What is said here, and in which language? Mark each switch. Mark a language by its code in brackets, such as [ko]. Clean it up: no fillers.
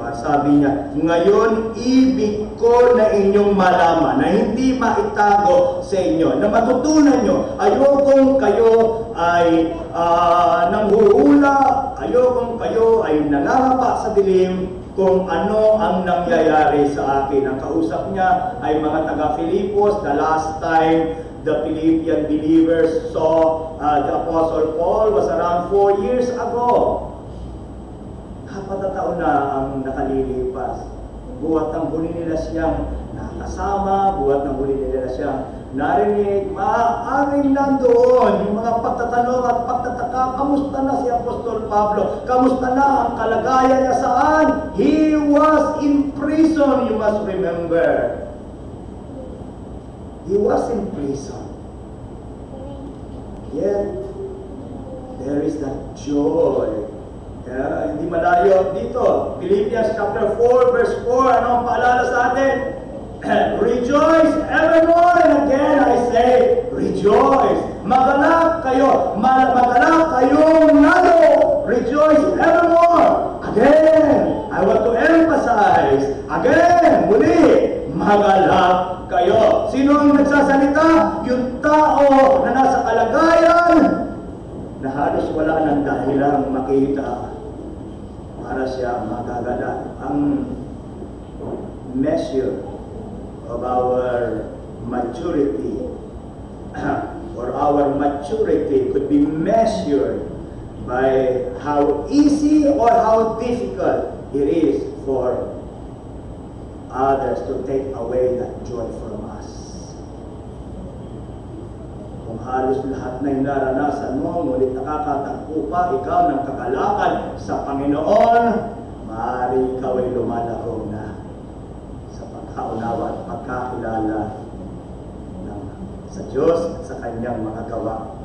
[tl] At sabi niya, ngayon ibig ko na inyong malaman, na hindi maitago sa inyo, na matutunan nyo. Ayokong kayo ay nanghuhula, ayokong kayo ay nangangapa sa dilim kung ano ang nangyayari sa akin. Ang kausap niya ay mga taga-Filipos. [en] The last time the Philippian believers saw the Apostle Paul was around 4 years ago. [tl] Kapatataon na ang nakalilipas. Buhat ng huli nila siyang nakasama, buhat ng huli nila siyang narinig, maaaring nandoon yung mga pagtatanong at pagtataka, kamusta na si Apostol Pablo? Kamusta na ang kalagayan niya saan? [en] He was in prison, you must remember. He was in prison. Yet, there is that joy. [tl] Hindi malayo dito. Philippians chapter 4, verse 4. Ano ang paalala sa atin? [en] Rejoice evermore. And again, I say, rejoice. [tl] Magalak kayo. Magalak kayong lalo. [en] Rejoice evermore. Again, I want to emphasize. Again, [tl] muli, magalak kayo. Sino ang nagsasalita? Yung tao na nasa kalagayan na halos wala ng dahilang makita para siya magagalak. [en] Ang measure of our maturity or our maturity could be measured by how easy or how difficult it is for others to take away that joy from us. [tl] Kung halos lahat na yung naranasan mo, ngunit nakakatagpo pa ikaw ng kagalakan sa Panginoon, maaari ikaw ay lumalaro na sa pagkaunawa at pagkakilala sa Diyos at sa kanyang mga gawa.